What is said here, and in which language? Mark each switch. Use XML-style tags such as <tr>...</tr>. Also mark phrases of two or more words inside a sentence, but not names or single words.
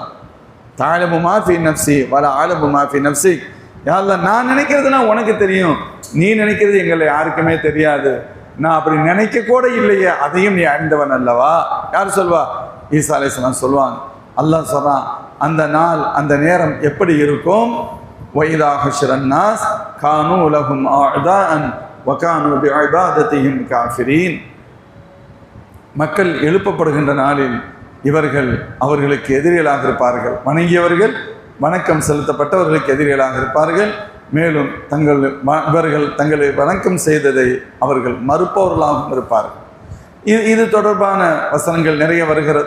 <ar>تعلم ما في نفسي ولا أعلم ما في نفسي. يا الله</ar> <ta>நான் நினைக்கிறதுனா உனக்கு தெரியும், நீ நினைக்கிறது எங்களை யாருக்குமே தெரியாது. நான் அப்படி நினைக்க கூட இல்லையே, அதையும் நீ அறிந்தவன் அல்லவா? யார் சொல்வா? ஈசா அலைஹிஸ்ஸலாம் சொல்வாங்க. அல்லாஹ் சொல்றான், அந்த நாள் அந்த நேரம் எப்படி இருக்கும்?</ta> <ar>وَإِذَا حُشِرَ النَّاسُ كَانُوا لَهُمْ أَعْدَاءً وَكَانُوا بِعِبَادَتِهِمْ كَافِرِينَ.</ar> <ta>மக்கள் எழுப்பப்படுகின்ற நாளில் இவர்கள் அவர்களுக்கு எதிரிகளாக இருப்பார்கள். வணங்கியவர்கள், வணக்கம் செலுத்தப்பட்டவர்களுக்கு எதிரிகளாக இருப்பார்கள். மேலும் இவர்கள் தங்களை வணக்கம் செய்ததை அவர்கள் மறுப்பவர்களாகவும் இருப்பார்கள். இது தொடர்பான வசனங்கள் நிறைய வருகிறது.</ta>